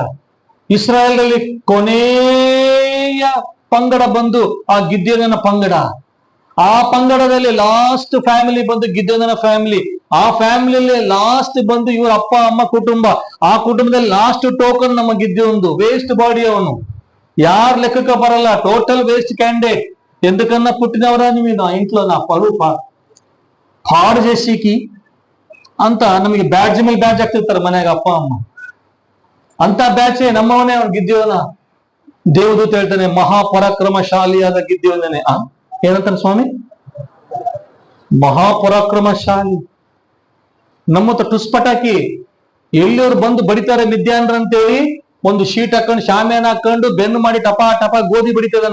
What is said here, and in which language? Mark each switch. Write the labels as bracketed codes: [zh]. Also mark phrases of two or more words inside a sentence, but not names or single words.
[kn] ಇಸ್ರಾಯೇಲ್ನಲ್ಲಿ ಕೊನೆಯ ಪಂಗಡ ಬಂದು ಆ ಗಿದ್ಯೋನನ ಪಂಗಡ. ಆ ಪಂಗಡದಲ್ಲಿ [en] last family [kn] ಬಂದು ಗಿದ್ಯೋನನ ಫ್ಯಾಮಿಲಿ. ಆ ಫ್ಯಾಮಿಲಿಯಲ್ಲಿ ಲಾಸ್ಟ್ ಬಂದು ಇವ್ರ ಅಪ್ಪ ಅಮ್ಮ ಕುಟುಂಬ. ಆ ಕುಟುಂಬದಲ್ಲಿ [en] last token [kn] ನಮ್ಮ ಗಿದ್ಯೋಂದು. [en] waste body [kn] ಅವನು, ಯಾರ ಲೆಕ್ಕಕ್ಕೆ ಬರಲ್ಲ. [en] total waste candidate. [te] ఎందుకన్నా పుట్టినవరా [kn] ನೀವು [te] నా ఇంట్లో నా పరువు పాడు చేసికి [kn] ಅಂತ ನಮಗೆ ಬ್ಯಾಡ್ಜ್ ಮೇಲೆ ಬ್ಯಾಡ್ಜ್ ಆಗ್ತಿರ್ತಾರೆ ಮನೆಯಾಗ ಅಪ್ಪ ಅಮ್ಮ. ಅಂತ ಬ್ಯಾಚ್ ನಮ್ಮವನೇ ಅವ್ನು ಗಿದ್ಯೋನ. ದೇವದೂತ ಹೇಳ್ತಾನೆ ಮಹಾಪರಾಕ್ರಮಶಾಲಿಯಾದ ಗಿದ್ಯೋನೇ. ಏನಂತಾನೆ ಸ್ವಾಮಿ? ಮಹಾಪರಾಕ್ರಮಶಾಲಿ. ನಮ್ಮ ಟುಸ್ಪಟಾಕಿ ಎಲ್ಲಿಯವ್ರು ಬಂದು ಬಡಿತಾರೆ ಮಿದ್ಯಾನ್ರ ಅಂತೇಳಿ ಒಂದು ಶೀಟ್ ಹಾಕೊಂಡು ಶಾಮ್ಯಾನ ಹಾಕೊಂಡು ಬೆನ್ನು ಮಾಡಿ ಟಪಾ ಟಪಾ ಗೋಧಿ ಬಡಿತದನ.